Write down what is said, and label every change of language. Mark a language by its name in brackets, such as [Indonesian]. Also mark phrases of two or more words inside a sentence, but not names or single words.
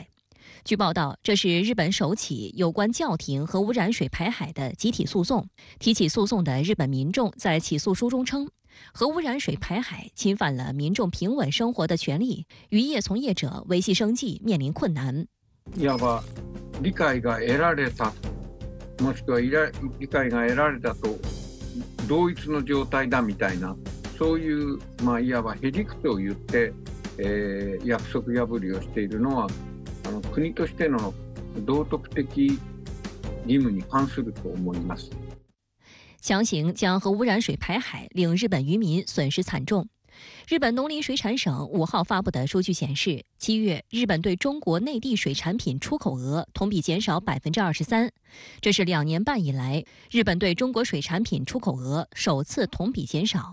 [Chinese] 据报道，这是日本首起有关叫停核污染水排海的集体诉讼。提起诉讼的日本民众在起诉书中称，核污染水排海侵犯了民众平稳生活的权利，渔业从业者维系生计面临困难。 [Japanese] いわば理解が得られた、もしくは理解が得られたと同一の状態だみたいな、そういういわばへりくつを言って約束破りをしているのは国としての道徳的義務に反すると思います。 [Chinese] 强行将核污染水排海，令日本渔民损失惨重。日本农林水产省5号发布的数据显示，7月日本对中国内地水产品出口额同比减少23%，这是2年半以来日本对中国水产品出口额首次同比减少。